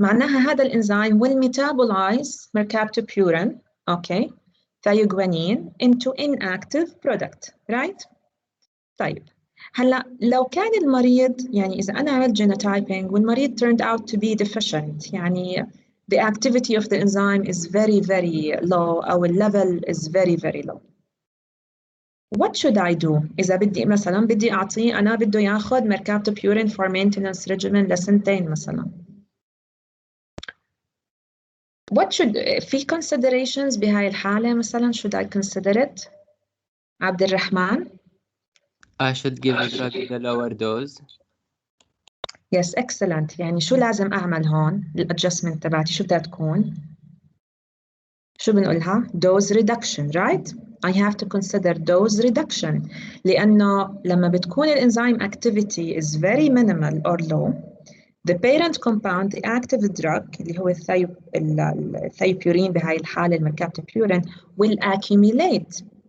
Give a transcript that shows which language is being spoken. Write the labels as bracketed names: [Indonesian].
[Arabic] معناها هذا الانزيم [English] will metabolize mercaptopurine, okay, thioguanine into inactive product, right? [Arabic] طيب هلا لو كان المريض يعني إذا أنا عملت [English] genotyping والمريض turned out to be deficient يعني the activity of the enzyme is very very low أو the level is very very low. What should I do؟ [Arabic] إذا بدي مثلا بدي أعطيه أنا بده ياخذ mercaptopurine for maintenance regimen لسنتين مثلا. [English] What should في considerations [Arabic] بهاي الحالة [English] مثلا should I consider it؟ عبد الرحمن. I should give a drug with a lower dose. Yes, excellent. [Arabic] يعني شو لازم أعمل هون الادجستمنت تبعتي شو بدها تكون؟ شو بنقولها؟ [English] Dose reduction, right? I have to consider dose reduction [Arabic] لأنه لما بتكون الانزيم [English] activity is very minimal or low the parent compound the active drug [Arabic] اللي هو الثيوبيورين بهاي الحالة المركابتوبيورين [English] will accumulate.